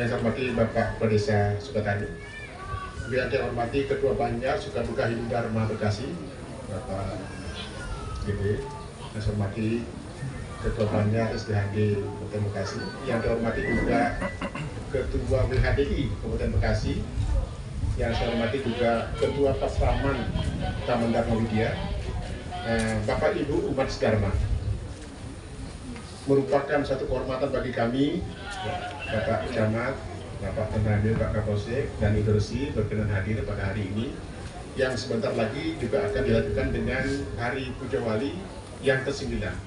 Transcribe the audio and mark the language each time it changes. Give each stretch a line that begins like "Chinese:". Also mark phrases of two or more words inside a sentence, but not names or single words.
Indonesian: saya hormati Bapak Pedesa Sukatani, yang saya hormati Ketua Banjar Sukaduka Hindu Dharma Bekasi Bapak Gede, yang saya hormati Ketua Banjar SDHD Kabupaten Bekasi, yang saya hormati juga Ketua WHDI Kabupaten Bekasi, yang saya hormati juga Ketua Pasraman Taman Dharma Widya, Bapak Ibu umat Dharma. Merupakan satu kehormatan bagi kami, Bapak Camat, Bapak Tenradil, Pak Kapolsek, dan Idarsi berkenan hadir pada hari ini, yang sebentar lagi juga akan dilakukan dengan Hari Puja Wali yang ke-9.